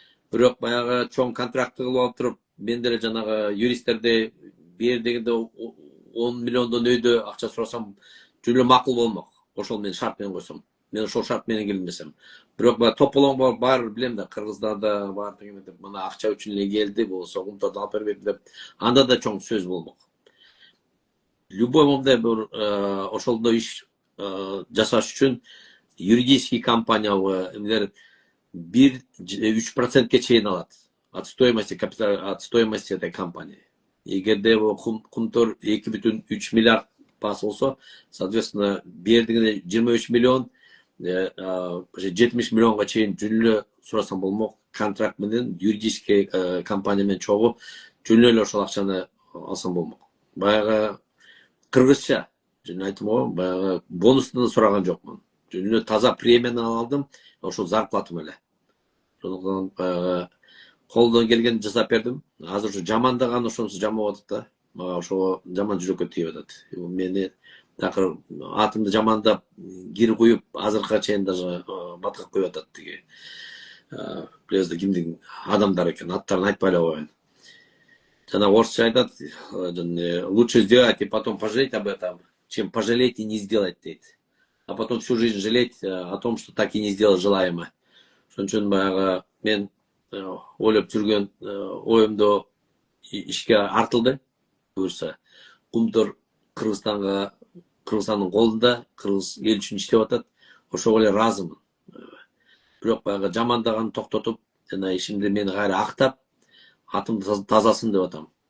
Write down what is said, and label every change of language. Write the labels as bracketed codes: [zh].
[ky] Бирок баягы чоң контрактты кылып алып туруп, мен деле жанагы юристтерди бир дегенде 10 миллиондон өйдө акча сурасам жүлө макул болмок. Ошол мен шарт менен койсом. Мен ошол шарт менен келмесем. Бирок баягы тополоң бар билем да, Кыргыздарда бар деген деп, мына акча үчүн эле келди, болсо кумторду алып бербейт деп, анда да чоң сөз болмок. Любой моментте бир ошолдо иш жасаш үчүн юридический компаниябы эмилер 1-3% чейин алат [ru] от стоимости капитала, от стоимости этой компании. [ky] Эгерде кумтор 2,3 миллиард бас болсо, соответственно, бердигине 23 миллион, 70 миллионга чейин жүнлө сурасам болмок. Контракт менен юридический компания менен чогуу жүнлө эле ошол акчаны алсам болмок. Баягы кыргызча жөн айтым го, баягы бонусту да сураган жокмун. Жүнлө таза премияны алдым, ошол зарплатым эле. Ошондон колдон келген жасап бердим. Азыр ушу жамандаган ошонусу жамап атат да. Мага ошого жаман жүрөккө тийип атат. Мени такыр атымды жамандап, кир куюп, азыркыга чейин даже баткап коюп атат тиги. Билесиз кимдин адамдар экен, аттарын айтпай эле коеюн. Жана орусча айтат, [ru] лучше сделать и потом пожалеть об этом, чем пожалеть и не сделать [ky] дейт. [ru] А потом всю жизнь жалеть о том, что так и не сделал желаемое. [ky] Ошон үчүн баягы мен ойлоп жүргөн оюмду ишке артылды. Буюрса, кумтор Кыргызстандын колунда, кыргыз эл үчүн иштеп атат. Ошого эле ыраазымын. Бирок баягы жамандаган токтотуп, жана ишимди мени кайра актап, атым тазасын деп атам.